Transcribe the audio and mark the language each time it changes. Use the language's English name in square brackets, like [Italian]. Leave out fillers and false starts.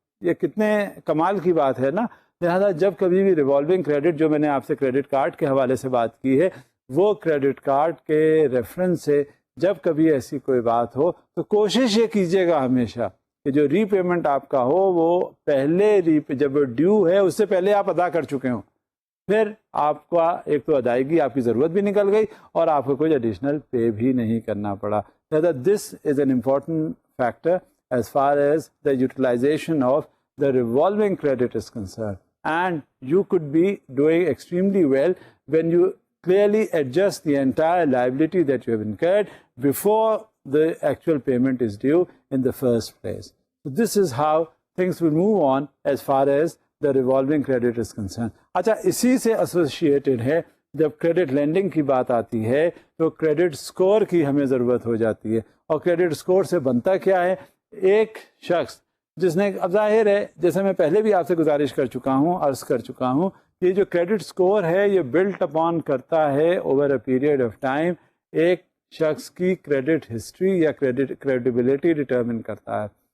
[Urdu] یہ کتنے کمال کی بات ہے نا. لہٰذا جب کبھی بھی ریوالونگ کریڈٹ, جو میں نے آپ سے کریڈٹ کارڈ کے حوالے سے بات کی ہے, وہ کریڈٹ کارڈ کے ریفرنس سے جب کبھی ایسی کوئی بات ہو تو کوشش یہ کیجیے گا ہمیشہ کہ جو ری پیمنٹ آپ کا ہو وہ پہلے جب ڈیو ہے اس سے پہلے آپ ادا کر چکے ہوں. پھر آپ کا ایک تو ادائیگی آپ کی ضرورت بھی نکل گئی اور آپ کو کوئی ایڈیشنل پے بھی نہیں کرنا پڑا. لہٰذا [English] This is an important factor as far as the utilization of the revolving credit is concerned. And you could be doing extremely well when you clearly adjust the entire liability that you have incurred before the actual payment is due in the first place. So this is how things will move on as far as the revolving credit is concerned. [Urdu] اچھا اسی سے [English] associated [Urdu] ہے جب credit landing کی بات آتی ہے تو کریڈٹ اسکور کی ہمیں ضرورت ہو جاتی ہے. اور کریڈٹ اسکور سے بنتا کیا ہے؟ ایک شخص جس نے, اب ظاہر ہے جیسے میں پہلے بھی آپ سے گزارش کر چکا ہوں, عرض کر چکا ہوں, یہ جو کریڈٹ سکور ہے یہ بلٹ اپون کرتا ہے [English] over a period of time [Urdu] ایک شخص کی کریڈٹ ہسٹری یا کریڈیبلٹی ڈٹرمن کرتا ہے.